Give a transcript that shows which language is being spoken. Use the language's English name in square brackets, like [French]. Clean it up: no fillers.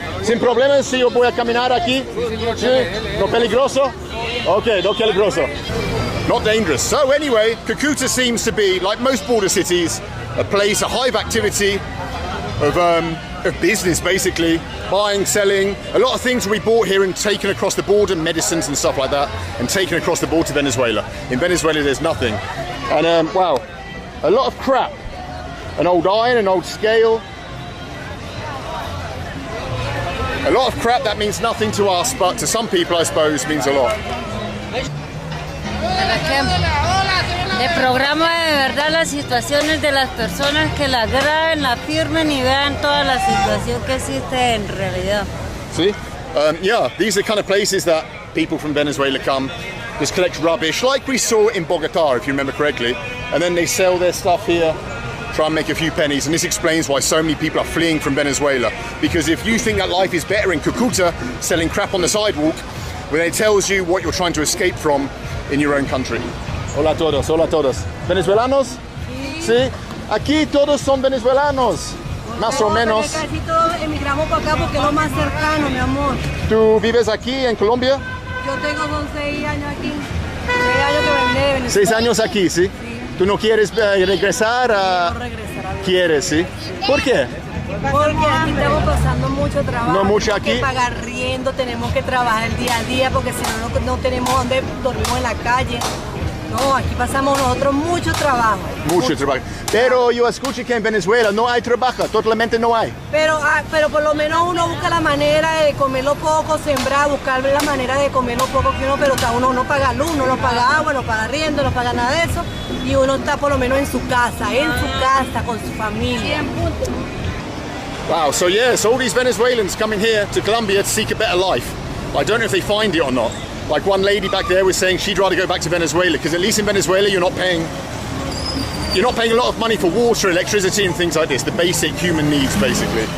[Spanish] Sin problemas, si yo voy a caminar aquí. Sí. ¿No peligroso? Okay, no peligroso. [English] Not dangerous. So anyway, Cúcuta seems to be, like most border cities, a place, a hive activity of business, basically. Buying, selling. A lot of things will be bought here and taken across the border, medicines and stuff like that, and taken across the border to Venezuela. In Venezuela, there's nothing. And wow, a lot of crap. An old iron, an old scale. A lot of crap that means nothing to us, but to some people, I suppose, means a lot. [Spanish] Para que le programa de verdad las situaciones de las personas, que las graben, las firmen y vean toda la situación que existe en realidad. [English] See? Yeah, these are the kind of places that people from Venezuela come, just collect rubbish, like we saw in Bogota, if you remember correctly, and then they sell their stuff here, try and make a few pennies, and this explains why so many people are fleeing from Venezuela. Because if you think that life is better in Cúcuta, selling crap on the sidewalk, well, it tells you what you're trying to escape from in your own country. [Spanish] Hola a todos, hola a todos. ¿Venezuelanos? Sí. Aquí todos son venezolanos, más o menos. Casi todos emigramos para acá porque es lo más cercano, mi amor. ¿Tú vives aquí en Colombia? Yo tengo 6 años aquí. 6 años que vine de Venezuela. 6 años aquí, ¿sí? Sí. ¿Tú no quieres regresar a...? No regresar a ¿Quieres, sí? ¿Por qué? Porque aquí estamos pasando mucho trabajo. No mucho aquí. Tenemos que pagar riendo, tenemos que trabajar el día a día porque si no, no tenemos dónde dormimos en la calle. No, aquí pasamos nosotros mucho trabajo. Mucho trabajo. Pero yo escuché que en Venezuela no hay trabajo, totalmente no hay. Pero por lo menos uno busca la manera de comerlo poco, sembrar, buscar la manera de comerlo poco que uno, pero uno no paga luz, no paga agua, no paga arriendo, no paga nada de eso. Y uno está por lo menos en su casa, con su familia. [English] Wow, so yes, all these Venezuelans coming here to Colombia to seek a better life. I don't know if they find it or not. Like one lady back there was saying she'd rather go back to Venezuela because at least in Venezuela you're not paying a lot of money for water, electricity and things like this, the basic human needs basically.